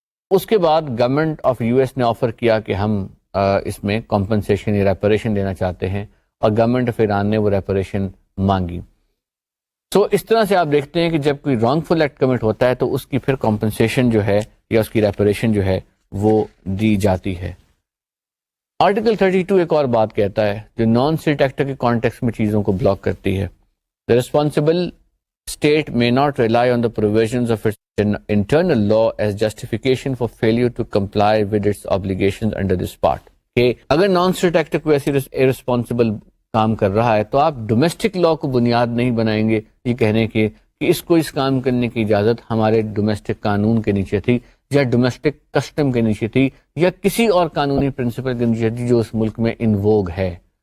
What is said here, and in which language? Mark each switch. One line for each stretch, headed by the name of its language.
Urdu: اس کے بعد government of U S نے آفر کیا کہ ہم اس میں کمپنسیشن یا ریپریشن دینا چاہتے ہیں، اور گورنمنٹ آف ایران نے وہ ریپریشن مانگی. سو اس طرح سے آپ دیکھتے ہیں کہ جب کوئی رانگ فل ایکٹ کمٹ ہوتا ہے تو اس کی پھر کمپنسیشن جو ہے یا اس کی ریپریشن جو ہے وہ دی جاتی ہے. آرٹیکل 32 ایک اور بات کہتا ہے جو نان اسٹیٹ ایکٹر کے کانٹیکس میں چیزوں کو بلاک کرتی ہے.
English: The responsible state may not rely on the provisions of its internal law as justification for failure to comply with its obligations under this part.
Urdu: کہ اگر نان اسٹیٹ ایکٹر کوئی ایسی irresponsible کام کر رہا ہے تو آپ ڈومیسٹک لا کو بنیاد نہیں بنائیں گے یہ کہنے کے کہ اس کو اس کام کرنے کی اجازت ہمارے ڈومیسٹک قانون کے نیچے تھی یا ڈومیسٹک کسٹم کے نیچے تھی یا کسی اور قانونی پرنسپل کے نیچے تھی جو اس ملک میں ان ووگ ہے.